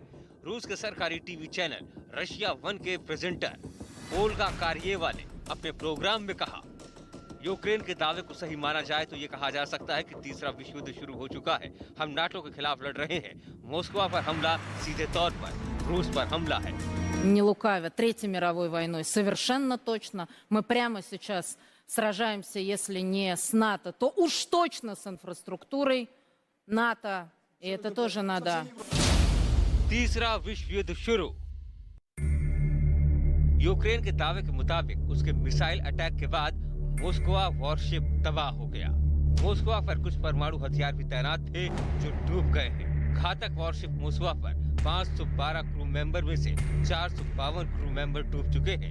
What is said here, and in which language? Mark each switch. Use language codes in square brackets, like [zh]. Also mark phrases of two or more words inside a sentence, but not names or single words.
[hi] रूस के सरकारी टीवी चैनल रशिया 1 के प्रेजेंटर ओल्गा कारिएवा ने अपने प्रोग्राम में कहा, यूक्रेन के दावे को सही माना जाए तो ये कहा जा सकता है कि तीसरा विश्व युद्ध शुरू हो चुका है। हम नाटो के खिलाफ लड़ रहे हैं। मोस्कवा पर हमला सीधे तौर पर रूस पर हमला है। [ru] Не лукавя Третьей мировой войной, совершенно точно. Мы прямо сейчас сражаемся, если не с НАТО, то уж точно с инфраструктурой НАТО. И это тоже надо. [hi] तीसरा विश्व युद्ध शुरू। यूक्रेन के दावे के मुताबिक उसके [en] missile attack [hi] के बाद मोस्कवा वॉरशिप तबाह हो गया। मोस्कवा पर कुछ परमाणु हथियार भी तैनात थे जो डूब गए हैं। घातक वॉरशिप मोस्कवा पर 512 [en] crew member [hi] में से 452 [en] crew member [hi] डूब चुके हैं।